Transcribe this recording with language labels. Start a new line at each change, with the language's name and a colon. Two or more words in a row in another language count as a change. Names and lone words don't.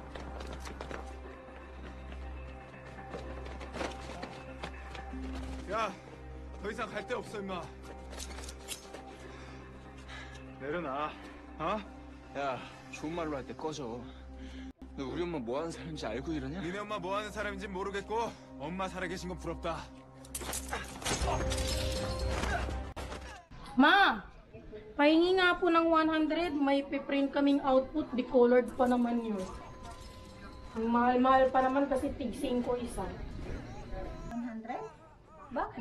Korean: 야, 더 이상 갈 데 없어 임마. 내려놔. 어? 야, 좋은 말로 할 때 꺼져. 너 우리 엄마 뭐 하는 사람인지 알고 이러냐? 니네 엄마 뭐 하는 사람인지 모르겠고 엄마 살아계신 건 부럽다.
Filipino: Ma, pahingi nga po ng 100, may piprint kaming output, decolored pa naman yun. Ang mahal-mahal pa naman kasi tig 5 isa. 100? Bakit?